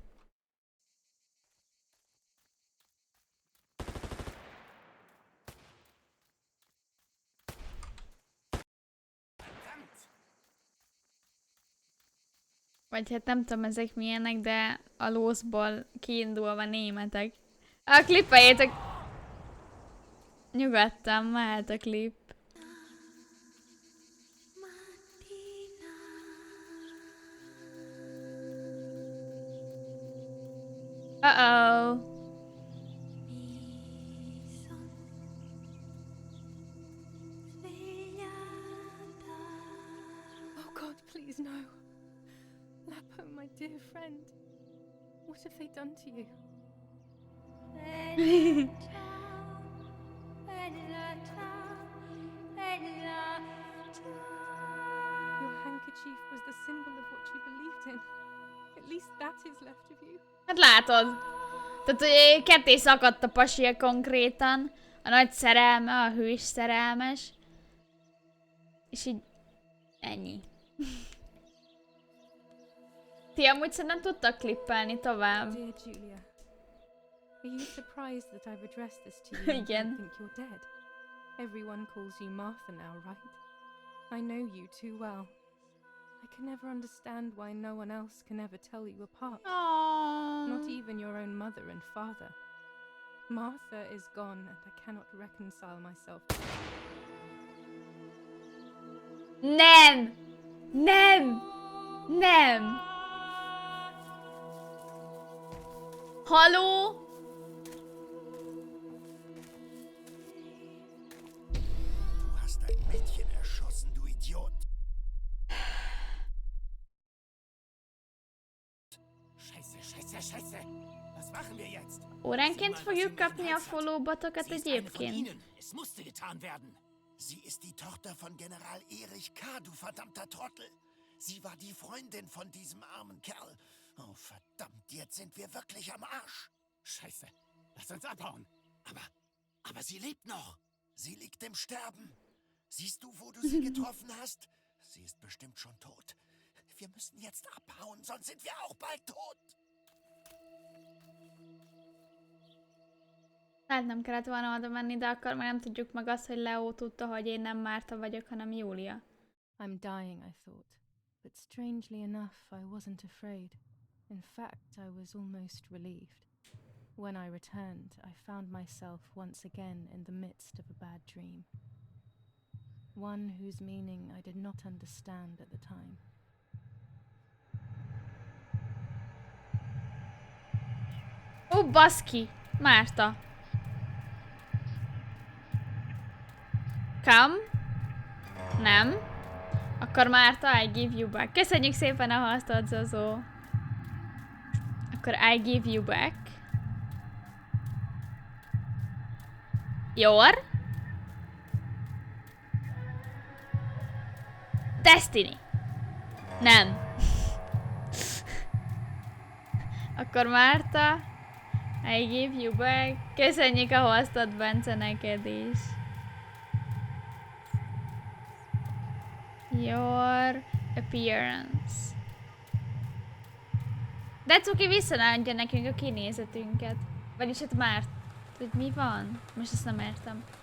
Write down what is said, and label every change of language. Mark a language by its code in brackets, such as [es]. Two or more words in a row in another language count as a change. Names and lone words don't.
[hu] Vagy hát nem tudom ezek milyenek, de a lószból kiindulva németek. Klippeljétek! Nyugodtan, mehet a klip. Uh-oh. [en] Oh God, please no. Lapo, my dear friend. What have they done to you? Your handkerchief was the symbol of what you believed in. At least that is left of you. [hu] Hát látod. Tehát, hogy ketté szakadt a pasia konkrétan. A nagy szerelme, a hős szerelmes. És így... ennyi. Ti amúgy szerintem tudtak klippelni tovább. [en] Dear Julia, are you surprised that I've addressed this to you and don't think you're dead? Everyone calls you Martha now, right? I know you too well. I can never understand why no one else can ever tell you apart. Aww. Not even your own mother and father. Martha is gone and I cannot reconcile myself. [hu] Nem! Nem! Nem! Haló? [de] Du hast ein Mädchen erschossen, du Idiot. Scheiße. Was machen wir jetzt? [hu] Óránként fogjuk kapni a follow-botokat egyébként. [de] Es musste getan werden. Sie ist die Tochter von General Erich K., du verdammter Trottel. Sie war die Freundin von diesem armen Kerl. Oh, verdammt, jetzt sind wir wirklich am Arsch. Scheiße, lass uns abhauen. Aber sie lebt noch. Sie liegt im Sterben. Siehst du, wo du sie getroffen hast? Sie ist bestimmt schon tot. Wir müssen jetzt abhauen, sonst sind wir auch bald tot. [hu] Hát nem kellett volna oda menni, de akkor már nem tudjuk meg azt, hogy Leo tudta, hogy én nem Márta vagyok, hanem Júlia. [en] I'm dying, I thought. But strangely enough, I wasn't afraid. In fact, I was almost relieved. When I returned, I found myself once again in the midst of a bad dream. One whose meaning I did not understand at the time. [hu] Ó, baszki! Márta! [en] Come? [hu] Nem? Akkor Márta, [en] I give you back. [hu] Köszönjük szépen a hasztot, Zozó! [en] Akkor I give you back. Your? Destiny. [hu] Nem. Akkor Márta, [en] I give you back. [hu] Köszönjük a hasztot, Bence, neked is. [en] Your appearance. [hu] De cuki visszaadja nekünk a kinézetünket. Vagyis hát már... hogy mi van? Most ezt nem értem.